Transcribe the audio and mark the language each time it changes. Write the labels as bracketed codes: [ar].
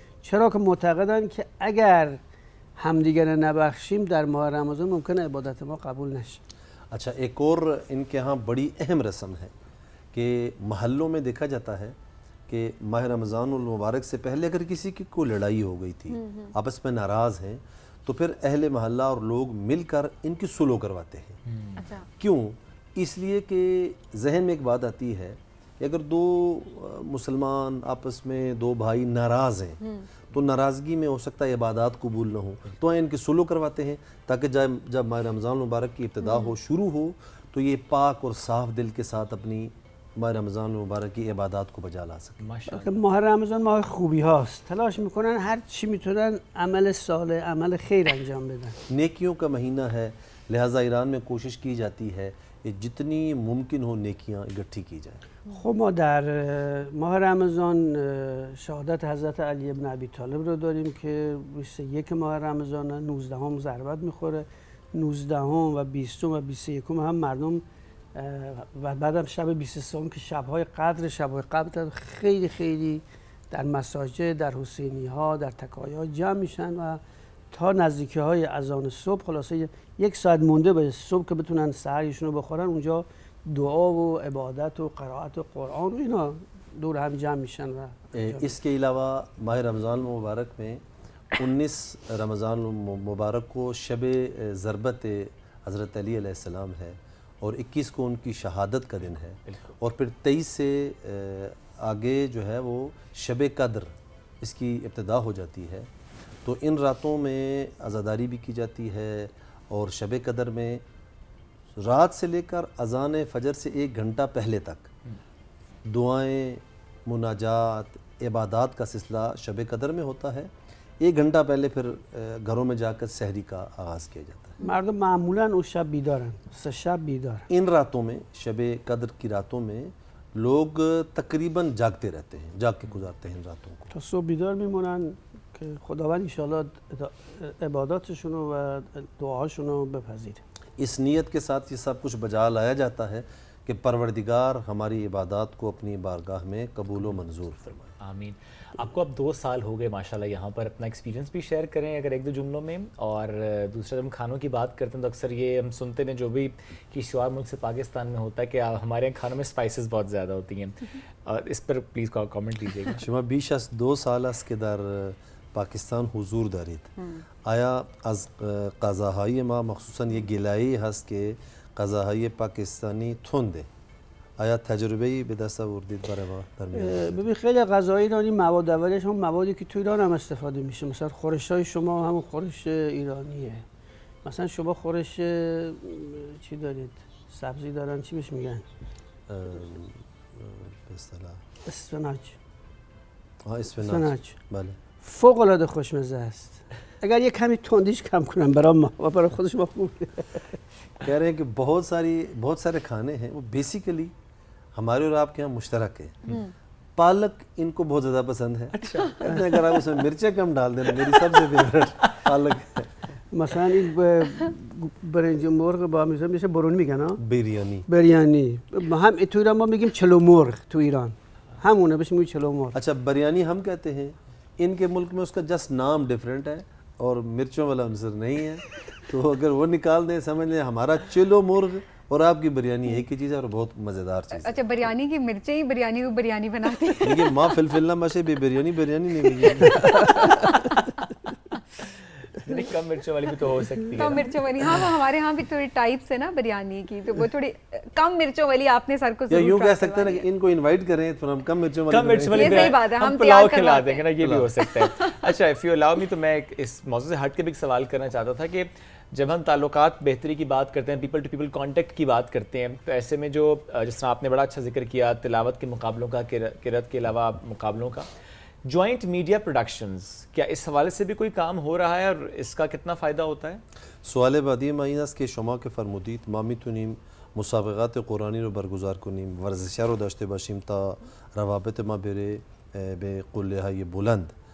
[fa] چرا که معتقدن که اگر همدیگر نبخشیم در ماه رمضان ممکنه عبادت ما قبول نشه. [ur] اچھا, ایک اور ان کے ہاں بڑی اہم رسم ہے کہ محلوں میں دیکھا جاتا ہے کہ ماہ رمضان المبارک سے پہلے اگر کسی کی کوئی لڑائی ہو گئی تھی، آپس میں ناراض ہیں، تو پھر اہل محلہ اور لوگ مل کر ان کی صلح کرواتے ہیں۔ کیوں؟ اس لیے کہ ذہن میں ایک بات آتی ہے کہ اگر دو مسلمان آپس میں دو بھائی ناراض ہیں تو ناراضگی میں ہو سکتا ہے عبادات قبول نہ ہو، تو ان کی صلح کرواتے ہیں تاکہ جب ماہ رمضان المبارک کی ابتدا ہو، شروع ہو، تو یہ پاک اور صاف دل کے ساتھ اپنی ماہ رمضان المبارک کی عبادات کو بجا لا سکیں۔ [fa] ماه رمضان ماه خوبی هاست، تلاش میکنن هر چی میتونن عمل صالح، عمل خیر انجام بدن. [ur] نیکیوں کا مہینہ ہے، لہٰذا ایران میں کوشش کی جاتی ہے کہ جتنی ممکن ہو نیکیاں اکٹھی کی جائیں۔ [fa] خب ما در ماه رمضان شهادت حضرت علی ابن ابی طالب رو داریم که 21 ماه رمضان 19 ضربت میخوره، 19 و 20 و 21 هم مردم و بعدم شب 23 که شب‌های قدر، شب‌های قدر خیلی خیلی در مساجد، در حسینی ها، در تکایا جمع میشن و تا نزدیکی های اذان صبح، خلاصه یک ساعت مونده به صبح که بتونن سحریشون رو بخورن، اونجا دعا و عبادت و قرائت و قرآن و اینا دور هم جمع میشن. و [ur] اس کے علاوہ ماہ رمضان المبارک میں 19 رمضان المبارک کو شب ضربت حضرت علی علیہ السلام ہے اور 21 کو ان کی شہادت کا دن ہے، اور پھر 23 سے آگے جو ہے وہ شب قدر اس کی ابتدا ہو جاتی ہے۔ تو ان راتوں میں عزاداری بھی کی جاتی ہے، اور شب قدر میں رات سے لے کر اذان فجر سے 1 گھنٹہ پہلے تک دعائیں، مناجات، عبادات کا سلسلہ شب قدر میں ہوتا ہے۔ 1 گھنٹہ پہلے پھر گھروں میں جا کر سحری کا آغاز کیا جاتا ہے۔ [fa] مردم معمولاً اون شب بیدارن، 3 شب بیدارن۔ [ur] ان راتوں میں، شب قدر کی راتوں میں لوگ تقریباً جاگتے رہتے ہیں، جاگ کے گزارتے ہیں ان راتوں کو۔ [fa] تا صبح بیدار میمونن که خداوند انشاءالله عباداتشون و دعاهاشون رو بپذیره۔ [ur] اس نیت کے ساتھ یہ سب کچھ بجا لایا جاتا ہے کہ پروردگار ہماری عبادات کو اپنی بارگاہ میں قبول و منظور فرمائے۔ آمین۔ آپ کو اب 2 سال ہو گئے ماشاءاللہ یہاں پر، اپنا ایکسپیرینس بھی شیئر کریں اگر 1-2 جملوں میں، اور دوسرا جب ہم کھانوں کی بات کرتے ہیں تو اکثر یہ ہم سنتے ہیں جو بھی کہ شعار ملک سے پاکستان میں ہوتا ہے کہ ہمارے یہاں کھانوں میں اسپائسز بہت زیادہ ہوتی ہیں، اور اس پر پلیز کامنٹ لیجیے گا۔ [fa] شما بیش از 2 سال است که در پاکستان حضور دارید. آیا از غذاهای ما مخصوصا یک گلایه‌ای هست که غذاهای پاکستانی تنده؟ آیا تجربه‌ای به دست آوردید برای ما در میان؟ ببین خیلی غذاهای ایرانی مواد اولیش هم موادی که تو ایران هم استفاده میشه، مثلا خورش‌های شما همون خورش ایرانیه. مثلا شما خورش چی دارید؟ سبزی دارن، چی بهش میگن؟ به اصطلاح اسفناج. اسفناج. بله. فوق العاده خوشمزه است. اگر یک کمی تندیش کم کنم برای ما و برای خودش ما خوب. [ur] کہہ رہے ہیں کہ بہت سارے کھانے ہیں وہ بیسیکلی ہمارے اور آپ کے یہاں مشترک ہے۔ پالک ان کو بہت زیادہ پسند ہے، اگر آپ اس میں مرچیں کم ڈال دینا، میری سب سے فیوریٹ پالک ہے۔ [fa] مثلا این برنج مرغ با میشه برونی میگن ها؟ بریانی. هم تو ایران ما میگیم چلو مرغ، تو ایران همونه بهش میگیم چلو مرغ. [ur] اچھا بریانی ہم کہتے ہیں، ان کے ملک میں اس کا جسٹ نام ڈیفرنٹ ہے اور مرچوں والا عنصر نہیں ہے، تو اگر وہ نکال دیں سمجھ لیں ہمارا چلو مرغ اور آپ کی بریانی ایک ہی چیز ہے اور بہت مزیدار چیز ہے۔ اچھا بریانی کی مرچیں ہی بریانی کو بریانی بناتی ہیں؟ دیکھیے ماں فلفل نہ مشے بھی بریانی نہیں ملے۔ کم مرچوں والی بھی تو ہو سکتی ہے، کم مرچوں والی، ہاں وہ ہمارے ہاں بھی تھوڑی ٹائپس ہے نا بریانی کی، تو وہ تھوڑی کم مرچوں والی آپ نے سر کو یا یوں کہہ سکتے ہیں کہ ان کو انوائٹ کریں تو ہم کم مرچوں والی یہ صحیح بات ہے، ہم پلاؤ کھلا دیں گے نا، یہ بھی ہو سکتا ہے۔ اچھا [en] if you allow me, [ur] تو میں اس موضوع سے ہٹ کے بھی ایک سوال کرنا چاہتا تھا کہ جب ہم تعلقات بہتری کی بات کرتے ہیں، [en] people to people contact [ur] کی بات کرتے ہیں، تو ایسے میں جو جس طرح آپ نے بڑا اچھا ذکر کیا تلاوت کے مقابلوں کا، قرأت کے علاوہ مقابلوں کا، جوائنٹ میڈیا پروڈکشنز، کیا اس حوالے سے بھی کوئی کام ہو رہا ہے اور اس کا کتنا فائدہ ہوتا ہے؟ [fa] سوال بعدی این است که شما که فرمودید ما میتونیم مسابقات قرآنی رو برگزار کنیم، ورزش‌ها رو داشته باشیم تا روابط ما بره به قله‌های بلند.